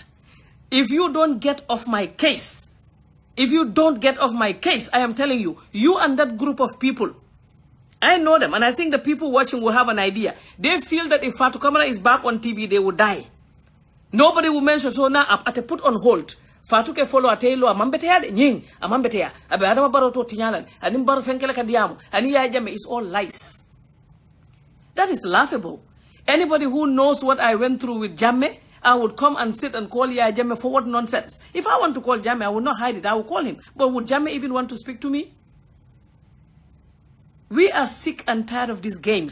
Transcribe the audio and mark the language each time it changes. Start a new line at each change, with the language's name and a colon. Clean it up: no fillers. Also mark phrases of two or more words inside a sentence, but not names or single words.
English: If you don't get off my case, I am telling you, you and that group of people, I know them, and I think the people watching will have an idea. They feel that if Fatu Camara is back on TV, they will die. Nobody will mention, so now I put on hold.
Mandingo: Fatu ke follow atelo amambetea de nying amambetea abe adama baro to tinyalan anim baro fenkele kadiamu ani Yahya Jammeh
English: is all lies. That is laughable. Anybody who knows what I went through with Jammeh, I would come and sit and call Yahya Jammeh for what nonsense. If I want to call Jammeh, I would not hide it. I would call him. But would Jammeh even want to speak to me? We are sick and tired of these games.